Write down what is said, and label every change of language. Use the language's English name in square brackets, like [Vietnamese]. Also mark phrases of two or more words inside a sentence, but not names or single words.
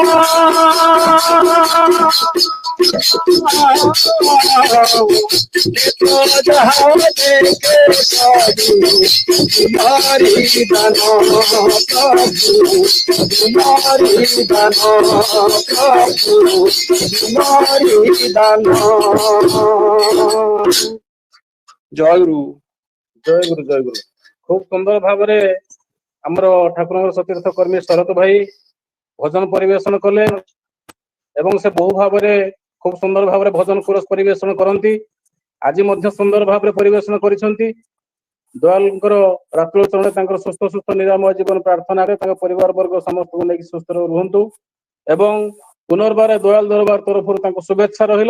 [Bangla] নেত্র যাহা দেখে সবু তোমারি দান প্রভু তোমারি দান প্রভু তোমারি দান জয় গুরু জয় গুরু জয় গুরু। [Odia] ଖୁବ ସୁନ୍ଦର ভাବରେ ଆମର ଠାକୁରଙ୍କର ସତୀର୍ଥ କର୍ମୀ ଶରତ ଭାଇ ଭଜନ ପରିବେଷଣ କଲେ ଏବଂ ସେ ବହୁ ଭାବରେ ଖୁବ ସୁନ୍ଦର ଭାବରେ ଭଜନ କୋରସ ପରିବେଷଣ କରନ୍ତି। ଆଜି ମଧ୍ୟ ସୁନ୍ଦର ଭାବରେ ପରିବେଷଣ କରିଛନ୍ତି। ଦୟାଲଙ୍କର ରାତ୍ରୁଳ ଚରଣରେ ତାଙ୍କର ସୁସ୍ଥ ସୁସ୍ଥ ନିରାମୟ ଜୀବନ ପ୍ରାର୍ଥନାରେ ତାଙ୍କ ପରିବାର ବର୍ଗ ସମସ୍ତଙ୍କୁ ନେଇକି ସୁସ୍ଥ ରୁହନ୍ତୁ ଏବଂ ପୁନର୍ବାର ଦୟାଲ ଦରବାର ତରଫରୁ ତାଙ୍କୁ ଶୁଭେଚ୍ଛା ରହିଲା।